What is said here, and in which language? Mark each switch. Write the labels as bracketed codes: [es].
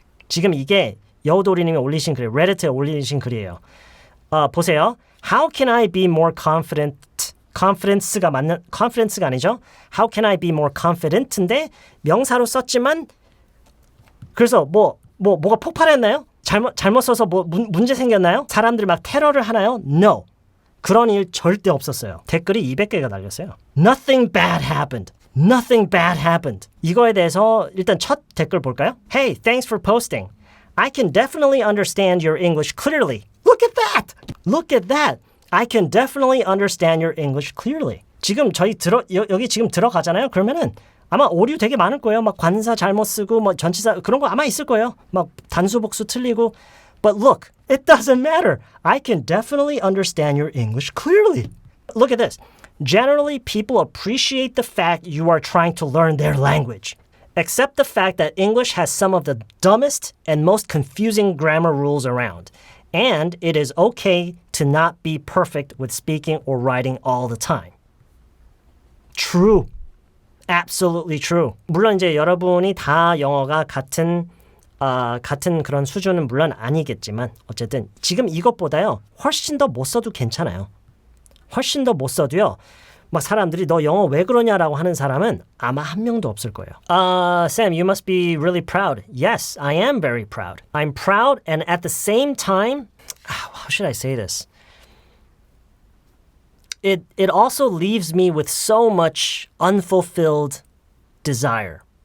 [ko] 지금 이게 여우도리님이 올리신 글이에요. 레디트에 올리신 글이에요. 보세요. [en] How can I be more confident? [ko] confidence가 아니죠. [en] How can I be more confident [ko] 인데 명사로 썼지만 그래서 뭐가 폭발했나요? 잘못 써서 뭐 문제 생겼나요? 사람들이 막 테러를 하나요? No. 그런 일 절대 없었어요. 댓글이 200개가 달렸어요. [en] Nothing bad happened. Nothing bad happened. [ko] 이거에 대해서 일단 첫 댓글 볼까요? [en] Hey, thanks for posting. I can definitely understand your English clearly. Look at that! Look at that! I can definitely understand your English clearly. [ko] 지금 저희 여기 지금 들어가잖아요. 그러면은 아마 오류 되게 많을 거예요. 막 관사 잘못 쓰고 뭐 전치사 그런 거 아마 있을 거예요. 막 단수 복수 틀리고. [en] But look, it doesn't matter. I can definitely understand your English clearly. Look at this. Generally, people appreciate the fact you are trying to learn their language. Except the fact that English has some of the dumbest and most confusing grammar rules around. And it is okay to not be perfect with speaking or writing all the time. True. Absolutely true. [ko] 물론 이제 여러분이 다 영어가 같은 그런 수준은 물론 아니겠지만 어쨌든 지금 이것보다요. 훨씬 더 못 써도 괜찮아요. 훨씬 더 못 써도요. 막 사람들이 너 영어 왜 그러냐라고 하는 사람은 아마 한 명도 없을 거예요. [en] Sam, you must be really proud. Yes, I am very proud. I'm proud and at the same time, how should I say this? It also leaves me with so much unfulfilled desire.